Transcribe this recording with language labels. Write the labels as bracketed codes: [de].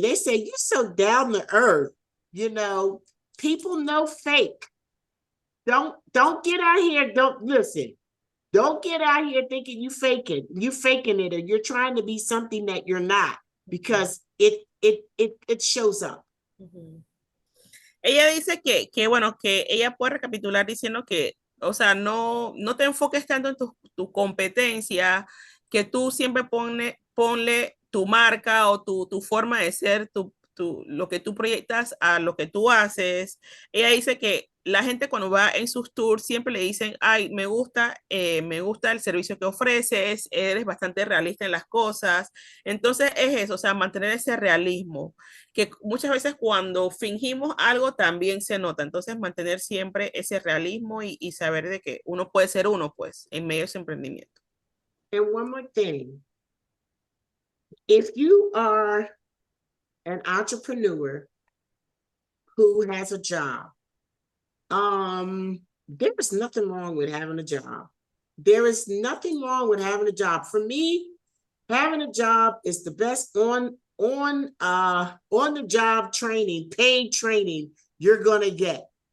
[en] They say, you're so down to earth. You know, people know fake. Don't get out here. Don't listen. Don't get out here thinking you faking it, or you're trying to be something that you're not, because it shows up. [es] Ella dice que bueno, que ella puede recapitular diciendo que, o sea, no te enfoques tanto en tu competencia, que tú siempre ponle tu marca o tu forma de ser, lo que tú proyectas a lo que tú haces. Ella dice que la gente cuando va en sus tours siempre le dicen, ay, me gusta el servicio que ofreces, eres bastante realista en las cosas. Entonces es eso, o sea, mantener ese realismo, que muchas veces cuando fingimos algo también se nota. Entonces mantener siempre ese realismo y saber de que uno puede ser uno, pues, en medio de ese emprendimiento. [en] And one more thing. If you are an entrepreneur who has a job, there is nothing wrong with having a job. There is nothing wrong with having a job. For me, having a job is the best on the job training, paid training you're gonna get.